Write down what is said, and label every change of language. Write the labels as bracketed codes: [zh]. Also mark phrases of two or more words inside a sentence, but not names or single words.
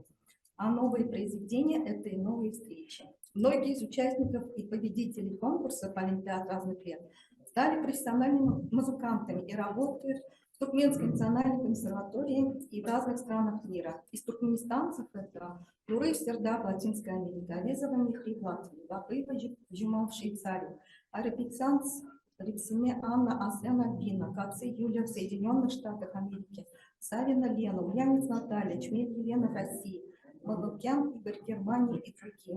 [ru] А новые произведения – это и новые встречи. Многие из участников и победителей конкурсов олимпиад разных лет стали профессиональными музыкантами и работают в Туркменской национальной консерватории и в разных странах мира. Из туркменистанцев это Нуры Сердаб, Латинская Америка, Резова Михриб, Латвия, Бабыева Джумал в Швейцарии, Арапицанц Репсине Анна Аслян Альбина, Каци Юлия в Соединенных Штатах Америки, Савина Лена, Ульянец Наталья, Чмель Елена в России, Малукян Игорь Германии и другие.